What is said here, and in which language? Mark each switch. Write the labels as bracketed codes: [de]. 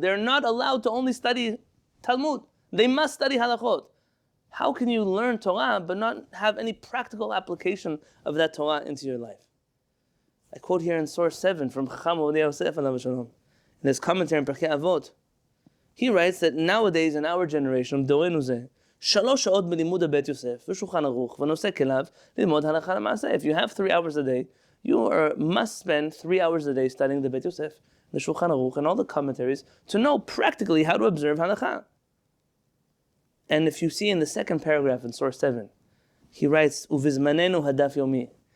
[en] They're not allowed to only study Talmud. They must study halachot. How can you learn Torah but not have any practical application of that Torah into your life?" I quote here in source 7 from Chacham Ovadia Yosef alav shalom, in his commentary in Pirkei Avot. He writes that nowadays in our generation, [he] dorenu zeh, 3 שעות בלימוד הבית יוסף ושולחן ערוך ונושא כליו ללמוד הלכה למעשה. [en] If you have 3 hours a day, you must spend 3 hours a day studying the Beit Yosef, the Shulchan Aruch, and all the commentaries to know practically how to observe halacha. And if you see in the second paragraph in source 7, he writes, "Uvizmanenu hadaf yomi."